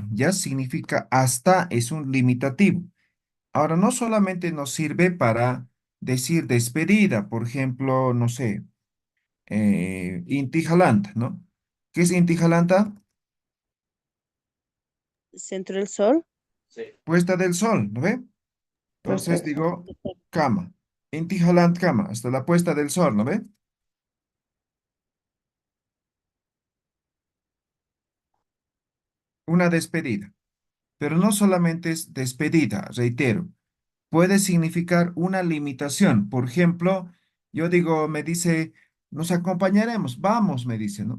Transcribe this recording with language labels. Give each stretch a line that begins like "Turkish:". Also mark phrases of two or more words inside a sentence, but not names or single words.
Spanish: Ya significa hasta, es un limitativo. Ahora, no solamente nos sirve para decir despedida, por ejemplo, no sé, intijalanta, ¿no? ¿Qué es intijalanta? Centro del sol. Puesta del sol, ¿no ve? Entonces Perfecto.
Aymara: digo kama. Inti halant kama,
Spanish: hasta la puesta del sol, ¿no ve? Una despedida. Pero no solamente es despedida, reitero. Puede significar una limitación. Por ejemplo, yo digo, me dice, nos acompañaremos, vamos, me dice, ¿no?